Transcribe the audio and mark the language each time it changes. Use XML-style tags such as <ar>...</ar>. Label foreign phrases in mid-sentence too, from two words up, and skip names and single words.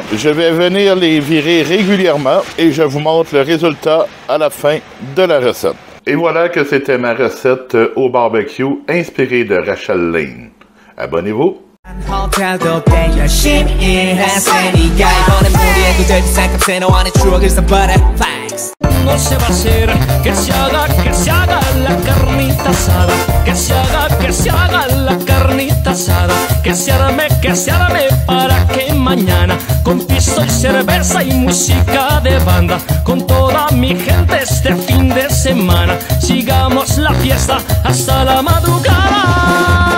<fr>Je vais venir les virer régulièrement et je vous montre le résultat à la fin de la recette. Et voilà que c'était ma recette au barbecue inspirée de Rachel Lane. Abonnez-vous.</fr> <ko>호텔도 꽤 열심히 했으니까 이번엔 무리해도 될 생각해 너와 내 추억을 써버려</ko> <es>Thanks No se va a hacer que se haga la carnita asada que se haga la carnita asada que se arme para que mañana con piso y cerveza y música de banda con toda mi gente este fin de semana sigamos la fiesta hasta la madrugada</es>